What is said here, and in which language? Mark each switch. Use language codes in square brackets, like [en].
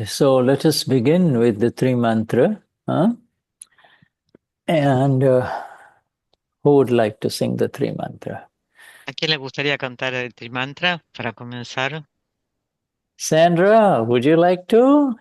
[en] So let us begin with the three mantra. And who would like to sing the three mantra? [es] ¿A quién le gustaría cantar el Trimantra para comenzar? [en] Sandra, would you like to?